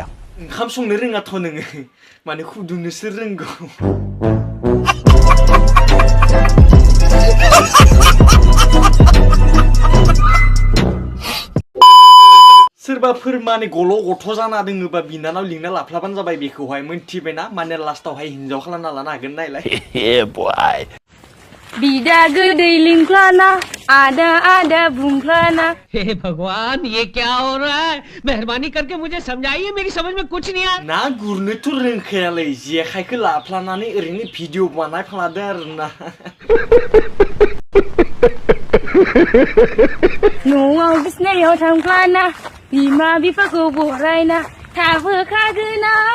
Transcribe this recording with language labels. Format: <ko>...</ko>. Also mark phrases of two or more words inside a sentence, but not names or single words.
<brx>ओंखाम संनो रोङाथ' नोङो माने फुदुंनोसो रोंगौ सोरबाफोर माने गल' गथ' जाना दोङोबा बिनानाव लिंना लाफ्लाबानो जाबाय बेखौहाय मोनथिबायना माने लास्टावहाय हिनजाव खालामना लानो हागोन नायलाय बिदा गोदै लिंफ्लाना आदा आदा बुंफ्लाना</brx> <hi>हे भगवान ये क्या हो रहा है मेहरबानी करके मुझे समझाइए मेरी समझ में कुछ नहीं आ</hi> <brx>ना गुरनोथ' रोंखायालै जेखाइखौ लाफ्लानानै ओरैनो भिडिअ बानायफ्लादो आरोना न'आव बिसिनायाव थांफ्लाना बिमा बिफाखौ बरायना थाबोखागोना</brx>